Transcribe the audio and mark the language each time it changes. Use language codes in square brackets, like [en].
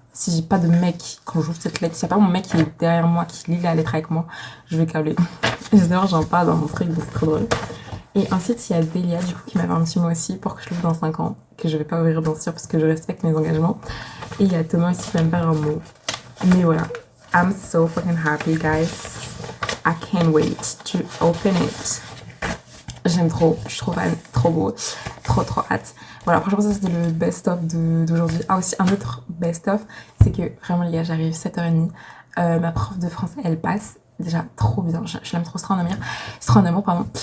[fr] Si j'ai pas de mec, quand j'ouvre cette lettre, s'il y a pas mon mec qui est derrière moi, qui lit la lettre avec moi, je vais câbler. Et d'ailleurs, j'en parle dans mon truc, donc c'est trop drôle. Et ensuite, il y a Delia, du coup, qui m'avait un petit mot aussi pour que je l'ouvre dans 5 ans, que je vais pas ouvrir, bien sûr, parce que je respecte mes engagements. Et il y a Thomas aussi qui va me faire un mot. Mais voilà. [en] I'm so fucking happy, guys. I can't wait to open it. [fr] J'aime trop, je suis trop fan, trop beau, trop hâte. Voilà, franchement ça c'était le best-of d'aujourd'hui. Ah aussi un autre best-of, c'est que vraiment les gars j'arrive 7h30, ma prof de français elle passe, déjà trop bien, je l'aime trop, c'est trop en amour pardon.